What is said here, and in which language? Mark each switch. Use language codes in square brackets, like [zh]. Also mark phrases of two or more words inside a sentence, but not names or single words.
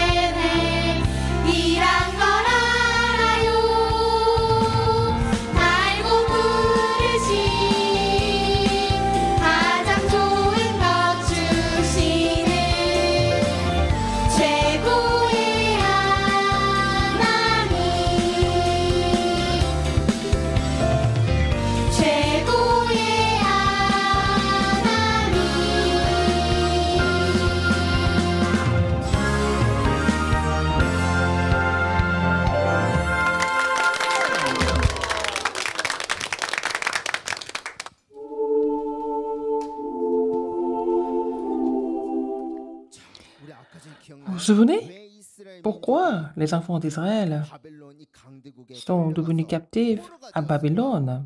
[ko] 계획이란 걸 알아요 다 알고 부르신 가장 좋은 것 주시는 최고의 하나님 최고의 하나님 [fr] Vous vous souvenez pourquoi les enfants d'Israël sont devenus captifs à Babylone?